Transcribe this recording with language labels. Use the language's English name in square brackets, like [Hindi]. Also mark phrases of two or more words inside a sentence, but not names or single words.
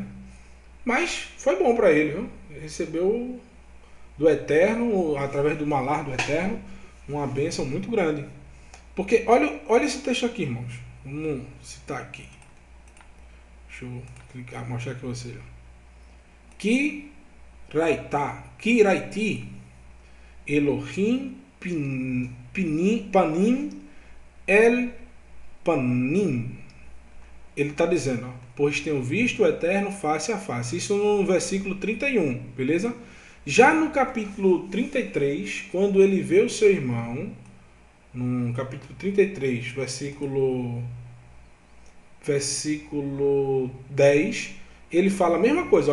[Portuguese] Mas foi bom para ele, viu? Ele recebeu do Eterno, através do Malar do Eterno, uma bênção muito grande. Porque olha esse texto aqui, irmãos. Vamos citar aqui. Deixa eu clicar, mostrar aqui para vocês. [Hebrew] כי ראיתי אלוהים פנים אל פנים. [Portuguese] Ele está dizendo, ó, pois tenho visto o Eterno face a face. Isso no versículo 31, beleza? Já no capítulo 33, quando ele vê o seu irmão, no capítulo 33, versículo versículo 10, ele fala a mesma coisa.